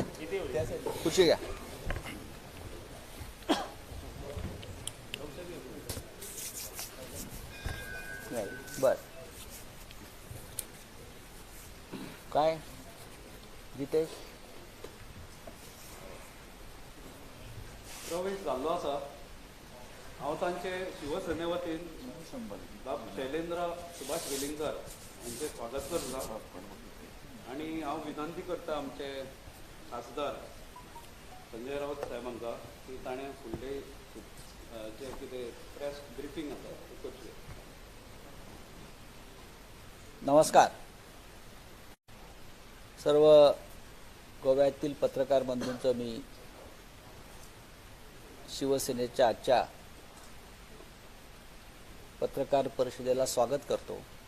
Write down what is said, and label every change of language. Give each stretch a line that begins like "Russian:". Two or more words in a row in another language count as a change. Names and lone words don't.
Marathi: खुर्ची घ्या। बर काय जितेश
Konkani: प्रवेश जाल्लो आसा। हांव तांचे शिवसेने वतीन बाब शैलेंद्र सुभाष वेलिंगकर हांचे स्वागत करता आणि हांव विनंती करता आमचे खासदार संजय राऊत साहेबांका की ताणें फुडले जे कितें
English: press briefing
Konkani: आसा ती करची।
Marathi: नमस्कार सर्व गोव्यातील पत्रकार बंधूंचं मी शिवसेनेच्या आजच्या पत्रकार परिषदेला स्वागत करतो।